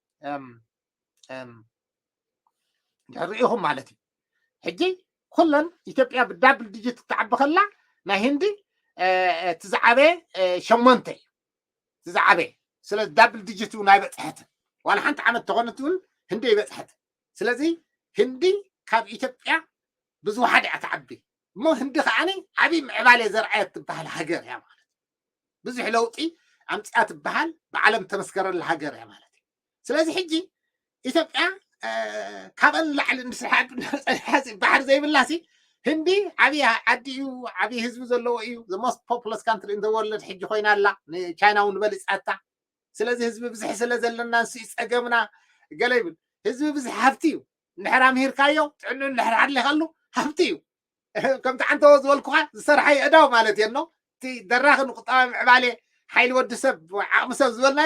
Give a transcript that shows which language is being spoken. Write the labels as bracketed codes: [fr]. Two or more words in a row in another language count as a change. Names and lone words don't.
[ti] ርኢኹም ማለት እዩ ሕጂ ኩለን ኢትዮጵያ ብዳብል ዲጂት ክትዓቢ ከላ ናይ ህንዲ ትዝዓበየ 8 እዩ ትዝዓበየ ስለዚ [en] double digit [ti] ናይ በፅሐት ዋላ ሓንቲ ዓመት ተኾነት እውን ህንዲ ይበፅሐት ስለዚ ህንዲ ካብ ኢትዮጵያ ብዙሓት እያ ትዓቢ እሞ ህንዲ ከዓኒ ዓብዪ ምዕባለ ዘርአየት ትበሃል ሃገር እያ ማለት ብዙሕ ለውጢ ኣምፅኣ ትበሃል ብዓለም ተመስከረላ ሃገር እያ ማለት እዩ ስለዚ ሕጂ ኢትዮጵያ ካብአን ላዕሊ ንስራሕ ባሕሪ ዘይብላሲ ህንዲ ዓብዪ ዓዲ እዩ ዓብዪ ህዝቢ ዘለዎ እዩ [en] the most populous country in the world [ti] ሕጂ ኮይና ኣላ ንቻይና እውን በሊፃታ ስለዚ ህዝቢ ብዙሕ ስለ ዘለና ንሱ ይፀገምና ገለ ይብል ህዝቢ ብዙሕ ሃብቲ እዩ እንድሕር ኣምሂርካዮ ጥዕኑ እንድሕር ሓድሊኻሉ ሃብቲ እዩ ከምቲ ዓንተዎ ዝበልኩኻ ዝሰርሐ ኣእዳው ማለት እየኖ እቲ ደራኺ ንቁጣዊ ምዕባለ ሓይሊ ወዲ ሰብ ዓቕሚ ሰብ ዝበልናዮ